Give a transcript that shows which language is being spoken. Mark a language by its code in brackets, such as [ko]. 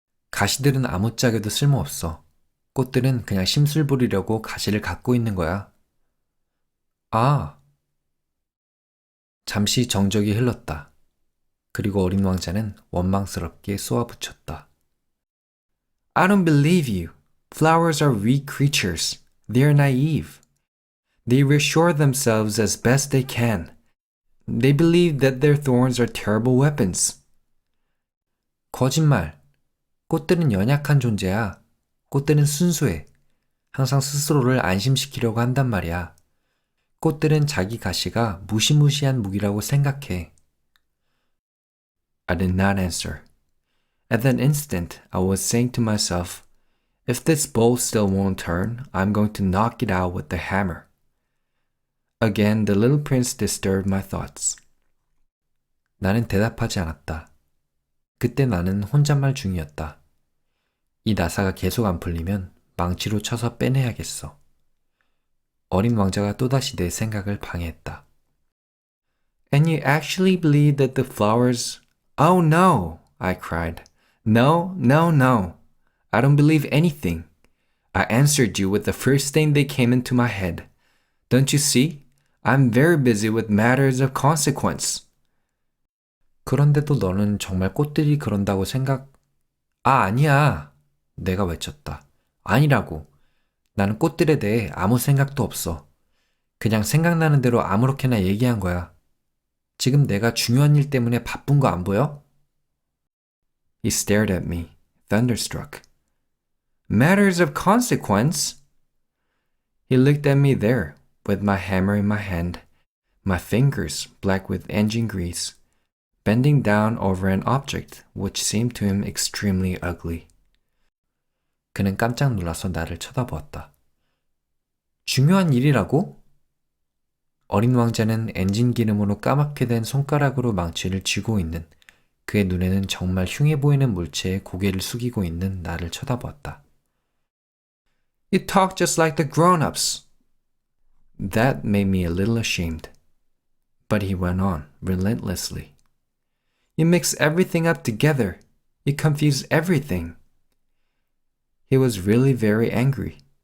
[ko] 가시들은 아무짝에도 쓸모없어. 꽃들은 그냥 심술 부리려고 가시를 갖고 있는 거야. 아. 잠시 정적이 흘렀다. 그리고 어린 왕자는 원망스럽게 쏘아붙였다. [en] I don't believe you. Flowers are weak creatures. They are naive. They reassure themselves as best they can. They believe that their thorns are terrible weapons. [ko] 거짓말. 꽃들은 연약한 존재야. 꽃들은 순수해. 항상 스스로를 안심시키려고 한단 말이야. 꽃들은 자기 가시가 무시무시한 무기라고 생각해. [en] I did not answer. At that instant, I was saying to myself, if this bolt still won't turn, I'm going to knock it out with the hammer. Again, the little prince disturbed my thoughts. [ko] 나는 대답하지 않았다. 그때 나는 혼잣말 중이었다. 이 나사가 계속 안 풀리면 망치로 쳐서 빼내야겠어. 어린 왕자가 또다시 내 생각을 방해했다. [en] And you actually believe that the flowers... Oh no, I cried. No, no, no. I don't believe anything. I answered you with the first thing that came into my head. Don't you see? I'm very busy with matters of consequence. [ko] 그런데도 너는 정말 꽃들이 그런다고 생각... 아니야. 내가 외쳤다. 아니라고. 나는 꽃들에 대해 아무 생각도 없어. 그냥 생각나는 대로 아무렇게나 얘기한 거야. 지금 내가 중요한 일 때문에 바쁜 거 안 보여? [en] He stared at me, thunderstruck. Matters of consequence? He looked at me there, with my hammer in my hand, my fingers black with engine grease, bending down over an object which seemed to him extremely ugly. [ko] 그는 깜짝 놀라서 나를 쳐다보았다. 중요한 일이라고? 어린 왕자는 엔진 기름으로 까맣게 된 손가락으로 망치를 쥐고 있는 그의 눈에는 정말 흉해 보이는 물체에 고개를 숙이고 있는 나를 쳐다보았다. [en] You talk just like the grown-ups. That made me a little ashamed. But he went on, relentlessly. You mix everything up together. You confuse everything. He was really very angry.